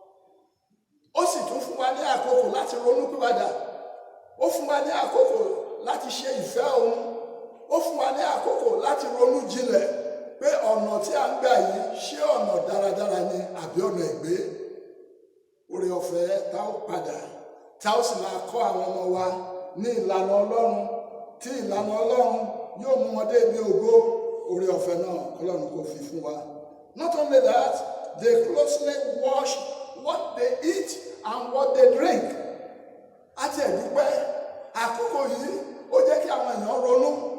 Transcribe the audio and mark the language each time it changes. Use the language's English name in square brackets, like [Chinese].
[Yoruba] àkókò láti ronú pìwàdà, ó fún wa ní àkókò láti ṣe ìfẹ́ òun, ó fún wa ní àkókò láti ronú jinlẹ̀ pé ọ̀nà tí a ń gbà yìí ṣé ọ̀nà dáradára ni àbí ọ̀nà ègbé. Oore ọ̀fẹ́ tá ó padà tá ó sì máa kọ́ àwọn ọmọ wa ní ìlànà Ọlọ́run, tí ìlànà Ọlọ́run yóò mú wọn dé ibi ògo. Oore ọ̀fẹ́ náà Ọlọ́run kò fi fún wa. [English] Not only that, they closely watch what they eat and what they drink. [Yoruba] Àti ẹ̀dúpẹ́ àkókò yìí ó jẹ́ kí àwọn èèyàn ronú.